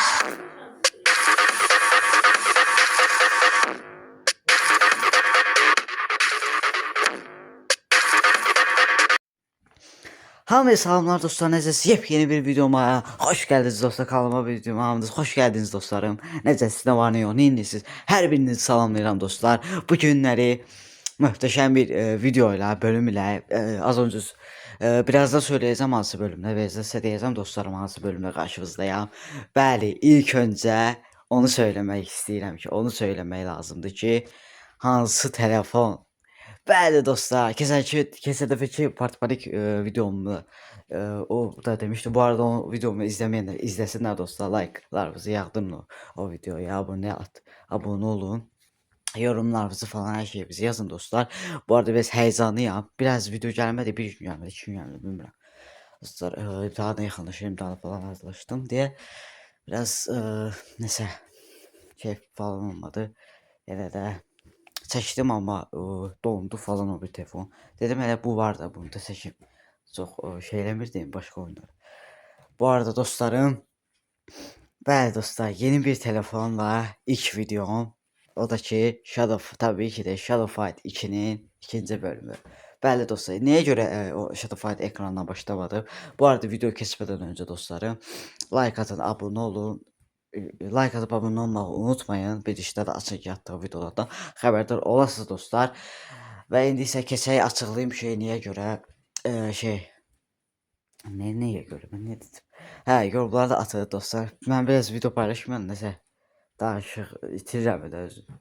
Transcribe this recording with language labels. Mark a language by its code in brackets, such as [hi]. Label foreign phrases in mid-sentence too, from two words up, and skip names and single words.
[az] Hamıya salamlar dostlar, necəsiz? [tr] Yepyeni bir videoma hoş geldiniz dostlar, kanalıma videoma hamınız hoş geldiniz dostlarım. Necəsiz, ne var ne yok, ne indiniz? [az] Hər birinizi salamlayıram dostlar. Bu günləri möhtəşəm bir video ilə, bölüm ilə [tr] az önce birazdan söyleyeceğim [az] hansı bölümdə və sizə deyəcəm dostlarım hansı bölümdə qarşınızdayam. Bəli, ilk öncə onu söyləmək istəyirəm ki, onu söyləmək lazımdır ki, hansı telefon. Bəli dostlar, keçən dəfəki Partpanik videomu o da demişdim. Bu arada o videomu izləməyənlər izləsinlər dostlar. [tr] Like'larınızı yağdırın o videoya, abone olun. Yorumlarınızı falan her şeyinizi yazın dostlar. Bu arada biraz heyecanlıyam. Biraz video gelmedi, bir gün gelmedi, 2 gün gelmedi [az] bilmirəm. Dostlar, daha da yaxınlaşayım, daha falan hazırlaşdım [tr] diye biraz [az] nəsə keyif falan olmadı. Elə də çəkdim amma dondu falan o bir telefon. Dedim hele bu var da bunu da çəkim. Çox şey eləmirdim başqa oyunlar. Bu arada dostlarım, bəli dostlar, yeni bir telefonla ilk videom. O da ki tabii ki de Shadow Fight 2'nin ikinci bölümü. Bəli dostlar, [tr] neye göre [az] o Shadow Fight ekrandan başlamadı? [tr] Bu arada video kesmeden önce dostlarım, like atın, abone olun. Like atıp abone olmayı unutmayın. [az] Bir işdə də açıq yatdığı videolardan xəbərdar olasınız dostlar. Və indi isə keçək açıqlayım şey niyə görə neye görə mən nə dedim? Hə, yorumlarda atın dostlar. Mən biraz [tr] video paylaşmıyorum [az] nəsə danışıq itirirəm də özüm.